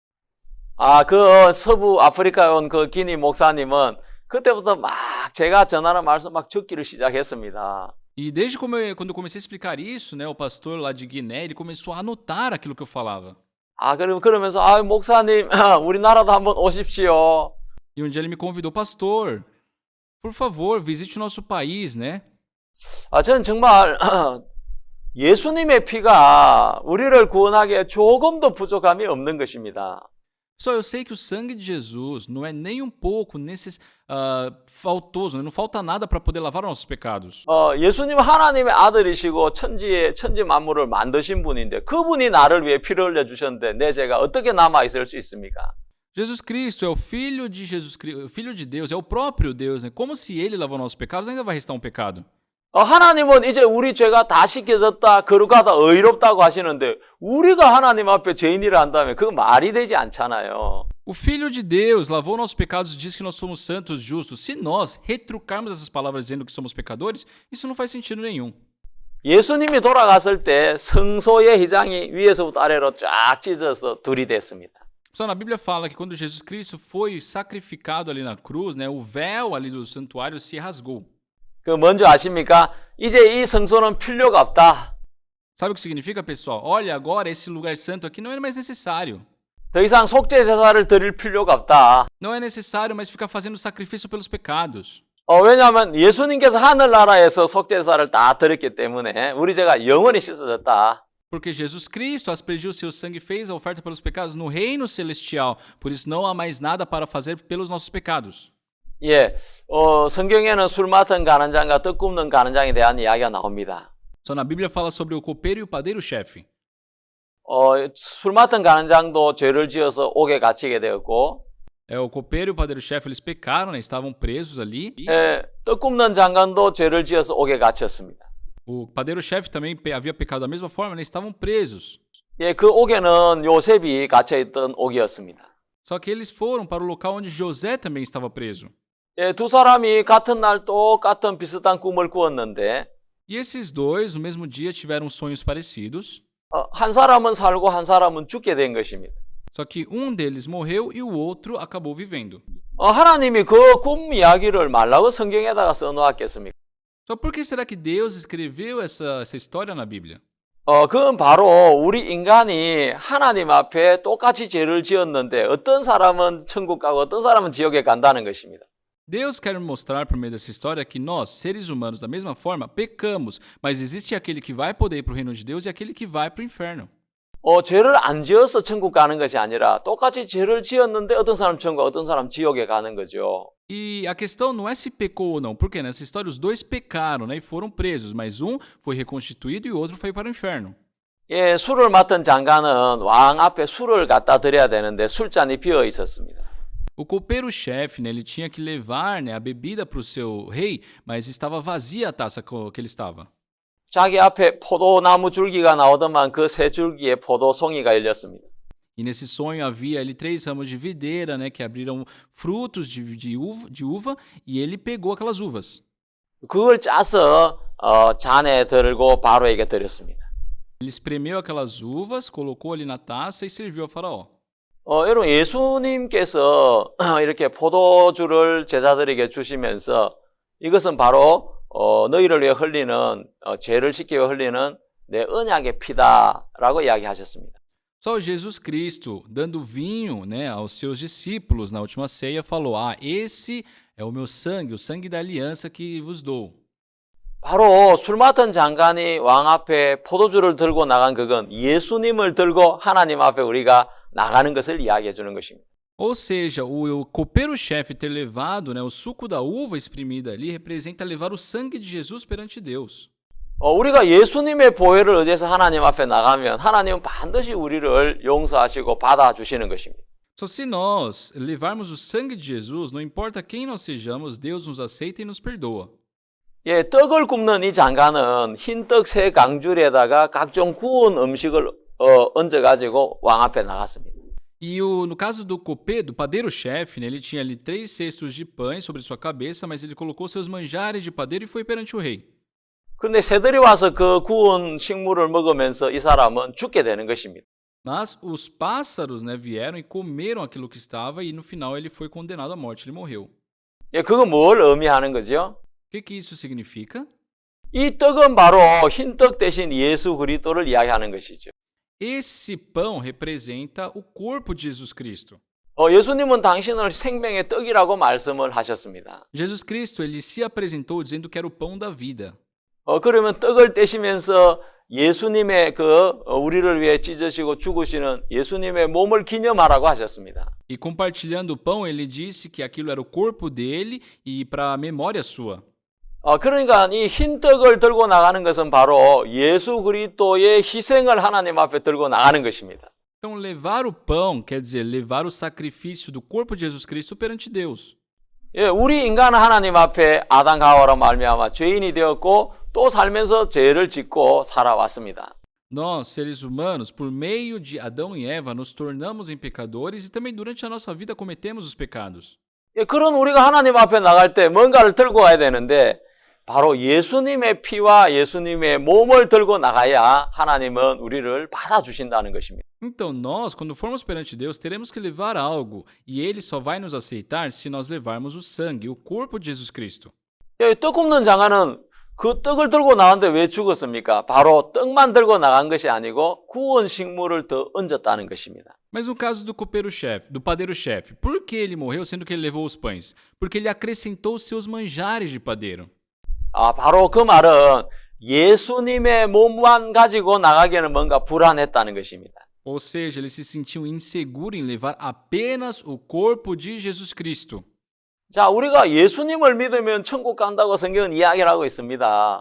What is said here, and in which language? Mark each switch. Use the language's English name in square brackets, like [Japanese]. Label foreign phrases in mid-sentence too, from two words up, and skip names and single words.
[Korean] 서부 아프리카에 온 그 기니 목사님은 그때부터 막 제가 전하는 말씀 막 적기를 시작했습니다. [Portuguese] E desde quando eu comecei a explicar isso, né, o pastor lá de Guiné, ele começou a anotar aquilo que eu falava. [Korean] 그러면서 목사님 우리나라도 한번 오십시오. [Portuguese] E um dia ele me convidou, pastor, por favor, visite o nosso país, né? [Korean] 저는 정말 예수님의 피가 우리를 구원하기에 조금도 부족함이 없는 것입니다. [Portuguese] Só eu sei que o sangue de Jesus não é nem um pouco faltoso, né? Não falta nada para poder lavar os nossos pecados. [Korean] 예수님은 하나님의 아들이시고 천지 만물을 만드신 분인데 그분이 나를 위해 피를 흘려 주셨는데 내 죄가 어떻게 남아 있을 수 있습니까? [Portuguese] Jesus Cristo é o filho de Jesus Cristo, o filho de Deus, é o próprio Deus, né? Como se ele lavou nossos pecados, ainda vai restar um pecado. [Korean] 하나님은 이제 우리 죄가 다 씻겨졌다, 거룩하다, 의롭다고 하시는데 우리가 하나님 앞에 죄인이라 한다면 그거 말이 되지 않잖아요. [Portuguese] O Filho de Deus lavou nossos pecados e diz que nós somos santos, justos. Se nós retrucarmos essas palavras dizendo que somos pecadores, isso não faz sentido nenhum. [Korean] 예수님이 돌아갔을 때 성소의 휘장이 위에서부터 아래로 쫙 찢어서 둘이 됐습니다. [Portuguese] Pessoal, na Bíblia fala que quando Jesus Cristo foi sacrificado ali na cruz, né, o véu ali do santuário se rasgou. [Korean] 그 뭔지 아십니까? 이제 이 성소는 필요가 없다. [Portuguese] Sabe o que significa, pessoal? Olha, agora esse lugar santo aqui não é mais necessário. [Korean] 더 이상 속죄 제사를 드릴 필요가 없다. [Portuguese] Não é necessário mais ficar fazendo sacrifício pelos pecados. [Korean] 왜냐하면 예수님께서 하늘나라에서 속죄 제사를 다 드렸기 때문에 우리 죄가 영원히 씻어졌다. [Portuguese] Porque Jesus Cristo aspergiu seu sangue e fez a oferta pelos pecados no reino celestial. Por isso não há mais nada para fazer pelos nossos pecados. [Korean] 예, 성경에는 술 맡은 간원장과 떡 굽는 간원장에 대한 이야기가 나옵니다. [Portuguese] Só na Bíblia fala sobre o copeiro e o padeiro-chefe. [Korean] 술 맡은 간원장도 죄를 지어서 옥에 갇히게 되었고, [Portuguese] O copeiro e o padeiro-chefe, eles pecaram, né? Estavam presos ali. [Korean] 떡 굽는 장관도 죄를 지어서 옥에 갇혔습니다. [Portuguese] O padeiro-chefe também havia pecado da mesma forma, né? Estavam presos. [Korean] 예, 그 옥에는 요셉이 갇혀있던 옥이었습니다. [Portuguese] Só que eles foram para o local onde José também estava preso. [Korean] 예, 두 사람이 같은 날 똑같은 비슷한 꿈을 꾸었는데, [Portuguese] E esses dois, no mesmo dia, tiveram sonhos parecidos. [Korean] 한 사람은 살고 한 사람은 죽게 된 것입니다. [Portuguese] Só que um deles morreu e o outro acabou vivendo. [Korean] 하나님이 그 꿈 이야기를 말라고 성경에다가 써놓았겠습니까? [Portuguese] Só por que será que Deus escreveu essa história na Bíblia? [Korean] 그건 바로 우리 인간이 하나님 앞에 똑같이 죄를 지었는데 어떤 사람은 천국 가고 어떤 사람은 지옥에 간다는 것입니다. [Portuguese] Deus quer mostrar por meio dessa história que nós, seres humanos, da mesma forma, pecamos, mas existe aquele que vai poder ir para o reino de Deus e aquele que vai para o inferno. [Korean] 죄를 안 지어서 천국 가는 것이 아니라 똑같이 죄를 지었는데 어떤 사람 천국, 어떤 사람 지옥에 가는 거죠. [Portuguese] E a questão não é se pecou ou não, porque nessa história os dois pecaram, né, e foram presos, mas um foi reconstituído e o outro foi para o inferno. [Korean] 예, 술을 맡은 장관은 왕 앞에 술을 갖다 드려야 되는데 술잔이 비어 있었습니다. [Portuguese] O copeiro-chefe, né, ele tinha que levar, né, a bebida para o seu rei, mas estava vazia a taça que ele estava. [Korean] 자기 앞에 포도나무 줄기가 나오더만 그 세 줄기에 포도송이가 열렸습니다. [Portuguese] E nesse sonho havia ali 3 ramos de videira, né, que abriram frutos de uva, e ele pegou aquelas uvas. [Korean] 그걸 짜서 잔에 들고 바로에게 드렸습니다. [Portuguese] Ele espremeu aquelas uvas, colocou ali na taça e serviu a Faraó. [Korean] 여러분 예수님께서 이렇게 포도주를 제자들에게 주시면서 이것은 바로 너희를 위해 흘리는 죄를 씻기 위해 흘리는 내 언약의 피다라고 이야기하셨습니다. [Portuguese] Só Jesus Cristo, dando vinho, né, aos seus discípulos na última ceia, falou: esse é o meu sangue, o sangue da aliança que vos dou. [Korean] 바로 술 맡은 장관이 왕 앞에 포도주를 들고 나간 그건 예수님을 들고 하나님 앞에 우리가 나가는 것을 이야기해 주는 것입니다. [Portuguese] Ou seja, o copeiro-chefe ter levado, né, o suco da uva exprimida ali representa levar o sangue de Jesus perante Deus. [Korean] 우리가 예수님의 보혈을 의지해서 하나님 앞에 나가면 하나님은 반드시 우리를 용서하시고 받아주시는 것입니다. [Portuguese] Só se nós levarmos o sangue de Jesus, não importa quem nós sejamos, Deus nos aceita e nos perdoa. [Korean] 예, 떡을 굽는 이 장관은 흰떡 세 강줄에다가 각종 구운 음식을 얹어가지고 왕 앞에 나갔습니다. [Portuguese] E no caso do padeiro-chefe, né, ele tinha ali 3 cestos de pães sobre sua cabeça, mas ele colocou seus manjares de padeiro e foi perante o rei. [Korean] 그런데 새들이 와서 그 구운 식물을 먹으면서 이 사람은 죽게 되는 것입니다. [Portuguese] Mas os pássaros, né, vieram e comeram aquilo que estava e no final ele foi condenado à morte, ele morreu. [Korean] 예, 그건 뭘 의미하는 거죠? [Portuguese] O que isso significa? [Korean] 이 떡은 바로 흰떡 대신 예수 그리스도를 이야기하는 것이죠. [Portuguese] Esse pão representa o corpo de Jesus Cristo. [Korean] 예수님은 당신을 생명의 떡이라고 말씀을 하셨습니다. [Portuguese] Jesus Cristo, ele se apresentou dizendo que era o pão da vida. [Korean] 그러면 떡을 떼시면서 예수님의 우리를 위해 찢으시고 죽으시는 예수님의 몸을 기념하라고 하셨습니다. [Portuguese] E compartilhando o pão, ele disse que aquilo era o corpo dele e para a memória sua. [Korean] 그러니까 이 흰 떡을 들고 나가는 것은 바로 예수 그리스도의 희생을 하나님 앞에 들고 나가는 것입니다. [Portuguese] Então, levar o pão quer dizer levar o sacrifício do corpo de Jesus Cristo perante Deus. [Korean] 예, 우리 인간은 하나님 앞에 아담과 하와로 말미암아 죄인이 되었고 또 살면서 죄를 짓고 살아왔습니다. [Portuguese] Nós, seres humanos, por meio de Adão e Eva, nos tornamos em pecadores e também durante a nossa vida cometemos os pecados. [Korean] 예, 그런 우리가 하나님 앞에 나갈 때 뭔가를 들고 와야 되는데 바로 예수님의 피와 예수님의 몸을 들고 나가야 하나님은 우리를 받아주신다는 것입니다. [Portuguese] Então, nós, quando formos perante Deus, teremos que levar algo, e Ele só vai nos aceitar se nós levarmos o sangue, o corpo de Jesus Cristo. [Korean] 떡 굽는 장아는 그 떡을 들고 나갔는데 왜 죽었습니까? 바로 떡만 들고 나간 것이 아니고 구운 식물을 더 얹었다는 것입니다. [Portuguese] Mas no caso do copeiro-chefe, do padeiro-chefe, por que ele morreu sendo que ele levou os pães? Porque ele acrescentou os seus manjares de padeiro. [Korean] 바로 그 말은 예수님의 몸만 가지고 나가기에는 뭔가 불안했다는 것입니다. [Portuguese] Ou seja, ele se sentiu inseguro em levar apenas o corpo de Jesus Cristo. [Korean] 자, 우리가 예수님을 믿으면 천국 간다고 성경은 이야기를 하고 있습니다.